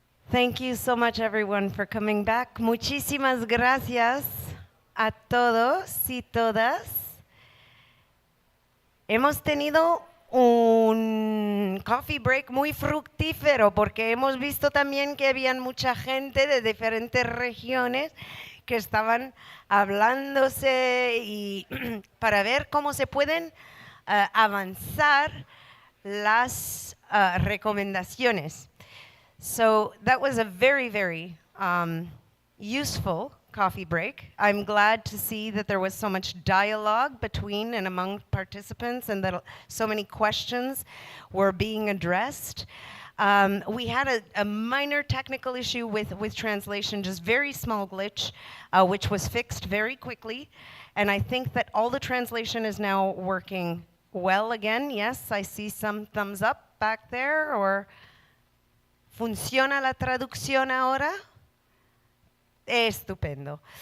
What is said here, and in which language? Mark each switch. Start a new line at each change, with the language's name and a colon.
English: Thank you so much, everyone, for coming back.
Spanish: Muchísimas gracias a todos y todas. Hemos tenido un coffee break muy fructífero porque hemos visto también que habían mucha gente de diferentes regiones que estaban hablándose y para ver cómo se pueden avanzar las recomendaciones.
English: So that was a very, very useful coffee break. I'm glad to see that there was so much dialogue between and among participants and that so many questions were being addressed. We had a minor technical issue with translation, just very small glitch, which was fixed very quickly. And I think that all the translation is now working well again. Yes, I see some thumbs up back there.
Spanish: Or ¿funciona la traducción ahora? Estupendo.